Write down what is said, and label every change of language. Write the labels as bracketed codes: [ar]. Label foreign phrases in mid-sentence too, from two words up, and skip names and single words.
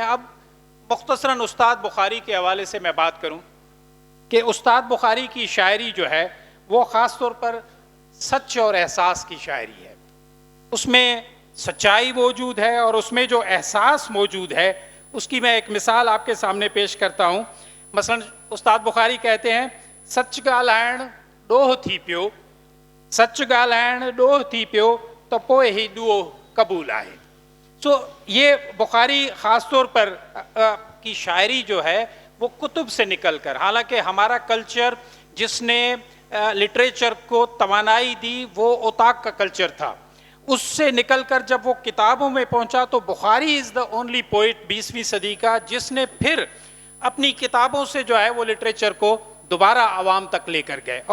[ur] اب مختصراً استاد بخاری کے حوالے سے میں بات کروں کہ استاد بخاری کی شاعری جو ہے وہ خاص طور پر سچ اور احساس کی شاعری ہے۔ اس میں سچائی موجود ہے اور اس میں جو احساس موجود ہے اس کی میں ایک مثال آپ کے سامنے پیش کرتا ہوں۔ مثلا استاد بخاری کہتے ہیں [sd] سچ ॻाल्हाइण ॾोह थी पियो, सच ॻाल्हाइण ॾोह थी पियो त पोइ ही ॾुओ قبول آئے۔ [ur] سو یہ بخاری خاص طور پر کی شاعری جو ہے وہ کتب سے نکل کر، حالانکہ ہمارا کلچر جس نے لٹریچر کو توانائی دی وہ اوتاک کا کلچر تھا، اس سے نکل کر جب وہ کتابوں میں پہنچا تو بخاری [en] is the only poet [ur] 20ویں صدی کا جس نے پھر اپنی کتابوں سے جو ہے وہ لٹریچر کو دوبارہ عوام تک لے کر گئے۔